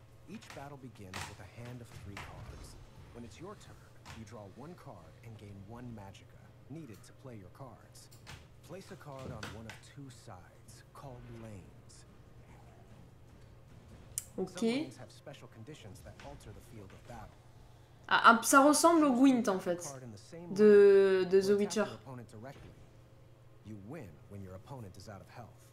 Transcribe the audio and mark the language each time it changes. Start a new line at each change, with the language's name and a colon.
English: Each battle begins with a hand of 3 cards. When it's your turn, you draw 1 card and gain 1 magicka, needed to play your cards. Place a card on one of 2 sides, called lanes. Ok. Some lanes have special conditions that alter the field of battle.
French: Ah, ça ressemble au Gwent en fait, de The Witcher.
English: You win when your opponent is out of health.